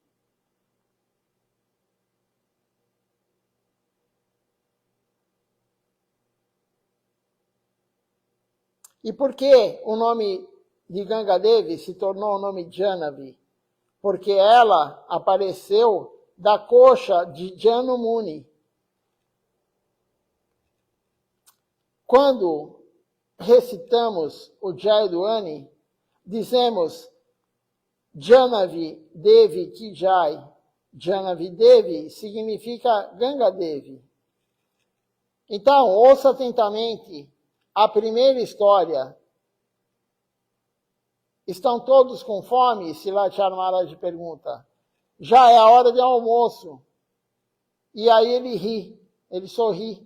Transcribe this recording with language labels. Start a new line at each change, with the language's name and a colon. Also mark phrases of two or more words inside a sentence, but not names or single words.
Portuguese: E por que o nome de Ganga Devi se tornou o nome Janavi? Porque ela apareceu da coxa de Janu Muni. Quando recitamos o Jayadwani, dizemos
Hindi: जाह्नवी देवी की जय.
Portuguese: Janavi Devi significa Ganga Devi. Então, ouça atentamente a primeira história. Estão todos com fome? Silachar Maharaj pergunta. Já é a hora de almoço. E aí ele ri, ele sorri.